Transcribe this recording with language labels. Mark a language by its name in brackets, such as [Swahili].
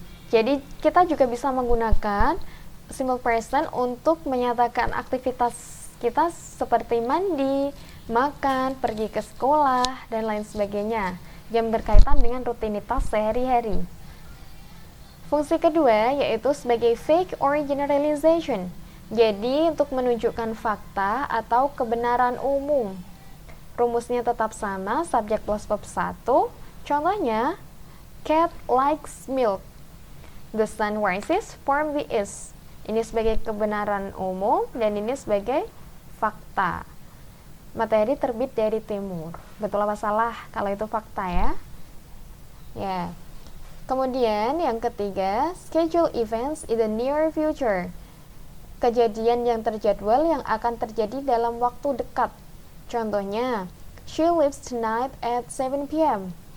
[Indonesian] Jadi kita juga bisa menggunakan simple present untuk menyatakan aktivitas kita seperti mandi, makan, pergi ke sekolah, dan lain sebagainya yang berkaitan dengan rutinitas sehari-hari. Fungsi kedua yaitu sebagai [English] fake or generalization. [Indonesian] Jadi untuk menunjukkan fakta atau kebenaran umum. Rumusnya tetap sama, subjek plus verb 1. [English] Contohnya, cat likes milk. The sun rises from the east. [Indonesian] Ini sebagai kebenaran umum dan ini sebagai fakta. Matahari terbit dari timur. Betul apa salah kalau itu fakta ya? Kemudian yang ketiga, [English] schedule events in the near future. [Indonesian] Kejadian yang terjadwal yang akan terjadi dalam waktu dekat. [English] Contohnya, she leaves tonight at 7 p.m.